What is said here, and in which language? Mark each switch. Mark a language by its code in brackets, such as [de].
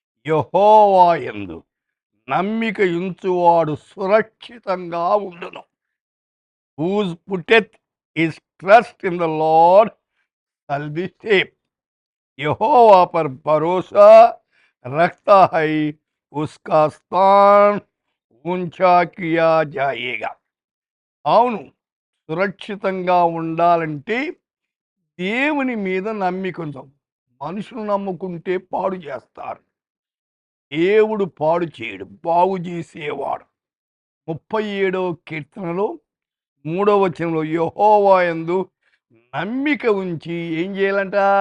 [te] యెహోవా యందు నమ్మిక ఉంచువాడు సురక్షితంగా ఉండును. [en] Whoso putteth his trust in the Lord shall be safe. [hi] यहोवा पर भरोसा रखता है, उसका स्थान ऊंचा किया जाएगा. [te] అవును, సురక్షితంగా ఉండాలంటే దేవుని మీద నమ్మిక ఉంచాం. మనుషులు నమ్ముకుంటే పాడు చేస్తారు. దేవుడు పాడు చేయడు, బాగు చేసేవాడు. 37వ కీర్తనలో 3వ వచనంలో యెహోవా యందు నమ్మిక ఉంచి ఏం చేయాలంట?